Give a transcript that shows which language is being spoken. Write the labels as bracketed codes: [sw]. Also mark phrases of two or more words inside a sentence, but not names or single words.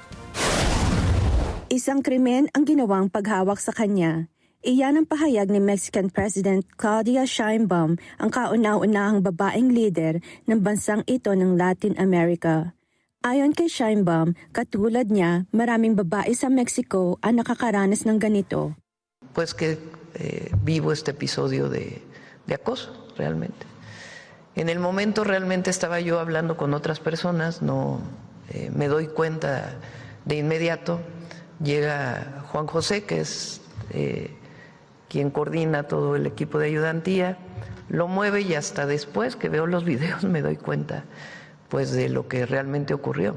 [tl] Isang krimen ang ginawang paghawak sa kanya. Iyan ang pahayag ni Mexican President Claudia Sheinbaum, ang kauna-unahang babaeng leader ng bansang ito ng Latin America. Ayon kay Sheinbaum, katulad niya, maraming babae sa Mexico ang nakakaranas ng ganito. [es] Pues que vivo este episodio de acoso, realmente. En el momento realmente estaba yo hablando con otras personas, no me doy cuenta de inmediato. Llega Juan José, que es quien coordina todo el equipo de ayudantía, lo mueve y hasta después que veo los videos me doy cuenta pues de lo que realmente ocurrió.